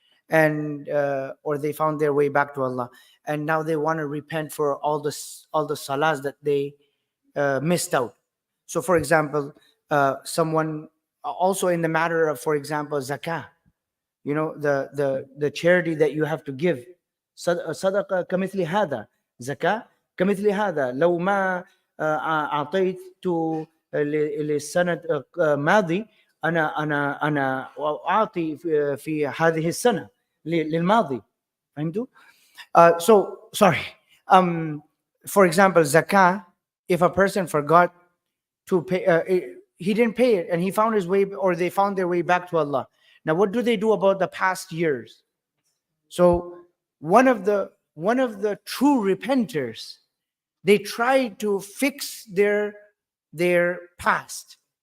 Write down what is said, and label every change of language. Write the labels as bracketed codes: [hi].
[en] And or they found their way back to Allah, and now they want to repent for all the salahs that they missed out. So for example, someone also in the matter of, for example, zakah, the charity that you have to give. [ar] صدقة كمثل هذا. زكاة كمثل هذا. لو ما أعطيت للسنة الماضي، أنا أعطي في هذه السنة للماضي. فهمتوا؟ [en] So sorry. For example, zakah, if a person forgot to pay, he didn't pay it, and he found his way, or they found their way back to Allah. Now, what do they do about the past years? So one of the true repenters, they try to fix their past.